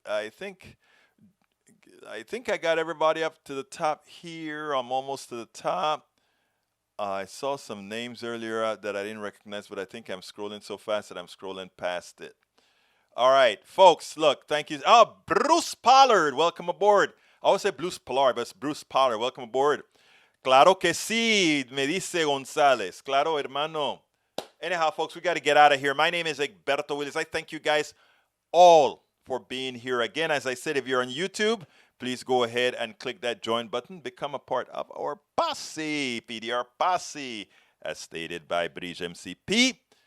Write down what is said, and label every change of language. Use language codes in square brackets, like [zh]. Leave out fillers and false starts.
[en] I think I got everybody up to the top here. I'm almost to the top. I saw some names earlier that I didn't recognize, but I think I'm scrolling so fast that I'm scrolling past it. All right, folks, look, thank you. Oh, Bruce Pollard, welcome aboard. I always say Bruce Pollard, but it's Bruce Pollard. Welcome aboard. [es] Claro que sí, me dice González. Claro, hermano. [en] Anyhow, folks, we got to get out of here. My name is Egberto Willis. I thank you guys all for being here. Again, as I said, if you're on YouTube, please go ahead and click that join button. Become a part of our posse, PDR posse, as stated by Bridge MCP.